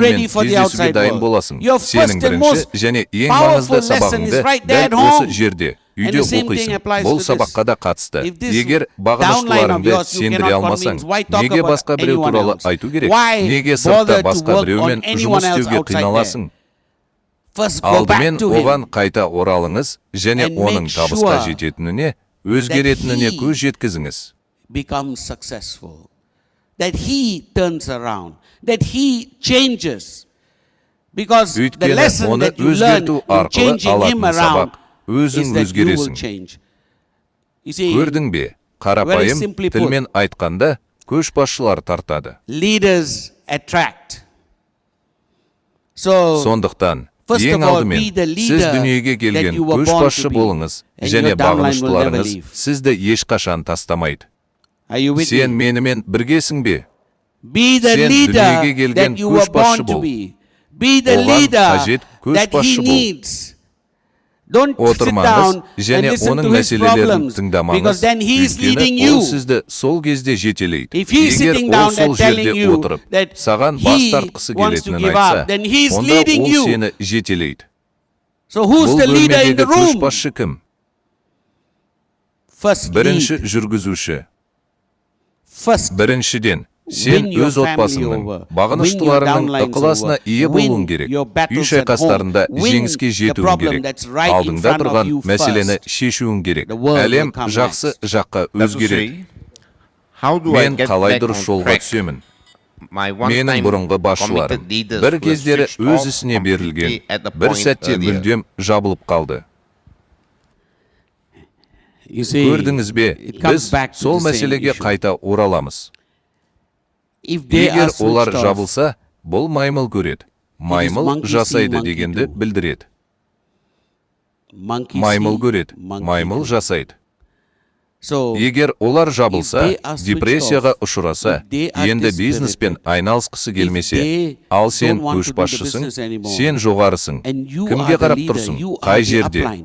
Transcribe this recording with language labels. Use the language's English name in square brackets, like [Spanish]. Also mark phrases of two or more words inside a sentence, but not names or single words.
[Kazakh] әлеммен [English] ready for the [Kazakh] кездесуге [English] outside [Kazakh] дайын [English] world. [Kazakh] боласың. [English] Your [Kazakh] Сенің [English] first and [Kazakh] бірінші [English] most [Kazakh] және ең [English] powerful [Kazakh] маңызды [English] lesson is [Kazakh] сабағыңды [English] right there at [Kazakh] дәл осы [English] home. [Kazakh] жерде, [English] And [Kazakh] үйде [English] the same thing [Kazakh] оқисың. [English] applies [Kazakh] Бұл [English] to this. [Kazakh] сабаққа да қатысты. [English] If this [Kazakh] Егер [English] downline of [Kazakh] бағыныштыларыңды [English] yours you [Kazakh] сендіре [English] cannot [Kazakh] алмасаң, [English] convince, why talk [Kazakh] неге [English] about [Kazakh] басқа біреу [English] anyone [Kazakh] туралы [English] else? [Kazakh] айту керек? [English] Why [Kazakh] Неге [English] bother [Kazakh] сыртта [English] to [Kazakh] басқа [English] work [Kazakh] біреумен [English] on anyone [Kazakh] жұмыс [English] else [Kazakh] істеуге [English] outside there? [Kazakh] қиналасың? [English] First go [Kazakh] Алдымен [English] back to [Kazakh] оған [English] him [Kazakh] қайта оралыңыз және [English] and [Kazakh] оның [English] make [Kazakh] табысқа [English] sure [Kazakh] жететініне, өзгеретініне [English] he [Kazakh] көз жеткізіңіз. [English] becomes successful. That he turns around. That he changes. Because the [Kazakh] Өйткені [English] lesson [Kazakh] оны [English] that you learn [Kazakh] өзгерту [English] in [Kazakh] арқылы [English] changing him [Kazakh] алатын [English] around [Kazakh] сабақ, өзің [English] is that you will [Kazakh] өзгересің. [English] change. You see, [Kazakh] Көрдің бе? Қарапайым [English] simply put, [Kazakh] тілмен айтқанда көшбасшылар тартады. [English] leaders attract. So, [Kazakh] Сондықтан, [English] first [Kazakh] ең [English] of all, [Kazakh] алдымен, [English] be the [Kazakh] сіз [English] leader [Kazakh] дүниеге [English] that [Kazakh] келген [English] you were born [Kazakh] көшбасшы [English] to be, [Kazakh] болыңыз [English] and [Kazakh] және [English] your downline will never [Kazakh] бағыныштыларыңыз [English] leave. [Kazakh] сізді ешқашан тастамайды. [English] Are you with [Kazakh] Сен [English] me? [Kazakh] менімен біргесің бе? [English] Be the [Kazakh] Сен [English] leader [Kazakh] дүниеге келген [English] that you were [Kazakh] көшбасшы [English] born to [Kazakh] бол. [English] be. Be the [Kazakh] Оған [English] leader [Kazakh] қажет [English] that he [Kazakh] көшбасшы бол. [English] needs. Don't sit [Kazakh] Отырмаңыз [English] down and [Kazakh] және [English] listen [Kazakh] оның [English] to his [Kazakh] мәселелерін [English] problems [Kazakh] тыңдамаңыз. [English] because then he is leading [Kazakh] Өйткені [English] you. [Kazakh] ол сізді сол кезде жетелейді. [English] If he is [Kazakh] Егер [English] sitting [Kazakh] ол [English] down [Kazakh] сол [English] and telling [Kazakh] жерде [English] you [Kazakh] отырып, [English] that [Kazakh] саған бас [English] he [Kazakh] тартқысы [English] wants to [Kazakh] келетінін [English] give [Kazakh] айтса, [English] up, then he is [Kazakh] онда [English] leading [Kazakh] ол [English] you. [Kazakh] сені жетелейді. [English] So who's [Kazakh] Бұл [English] the leader in [Kazakh] бөлмедегі [English] the room? [Kazakh] көшбасшы кім? [English] First [Kazakh] Бірінші [English] lead. [Kazakh] жүргізуші. [English] First [Kazakh] Біріншіден, сен [English] win your [Kazakh] өз [English] family [Kazakh] отбасыңның, [English] over. [Kazakh] бағыныштыларыңның [English] Win your [Kazakh] ықыласына [English] downlines [Kazakh] ие [English] over. [Kazakh] болуың [English] Win [Kazakh] керек. [English] your battles [Kazakh] Үй [English] at [Kazakh] шайқастарында [English] home. Win [Kazakh] жеңіске [English] the [Kazakh] жетуің [English] problem [Kazakh] керек. [English] that's right in [Kazakh] Алдыңда [English] front of [Kazakh] тұрған [English] you [Kazakh] мәселені [English] first. [Kazakh] шешуің керек. [English] The world [Kazakh] Әлем [English] will come [Kazakh] жақсы [English] next. [Kazakh] жаққа өзгереді. [English] How do I [Kazakh] Мен [English] get [Kazakh] қалай [English] back [Kazakh] дұрыс [English] on [Kazakh] жолға [English] track? [Kazakh] түсемін? [English] My [Kazakh] Менің [English] one-time [Kazakh] бұрынғы басшыларым [English] committed leaders [Kazakh] бір [English] were [Kazakh] кездері [English] switched [Kazakh] өз [English] off [Kazakh] ісіне берілген, [English] completely at the [Kazakh] бір [English] point [Kazakh] сәтте [English] earlier. [Kazakh] мүлдем жабылып қалды. [English] You see, [Kazakh] Көрдіңіз бе, [English] it comes [Kazakh] біз [English] back to [Kazakh] сол [English] the same [Kazakh] мәселеге [English] issue. [Kazakh] қайта ораламыз. [English] If they are [Kazakh] Егер олар [English] switched off, [Kazakh] жабылса, бұл маймыл көреді. Маймыл [English] monkey see, [Kazakh] жасайды [English] monkey [Kazakh] дегенді [English] do. [Kazakh] білдіреді. [English] monkey [Kazakh] Маймыл [English] see, [Kazakh] көреді, [English] monkey [Kazakh] маймыл [English] do. [Kazakh] жасайды. Егер олар жабылса, депрессияға ұшыраса, енді бизнеспен айналысқысы келмесе, ал сен көшбасшысың, сен жоғарысың, кімге қарап тұрсың, қай жерде?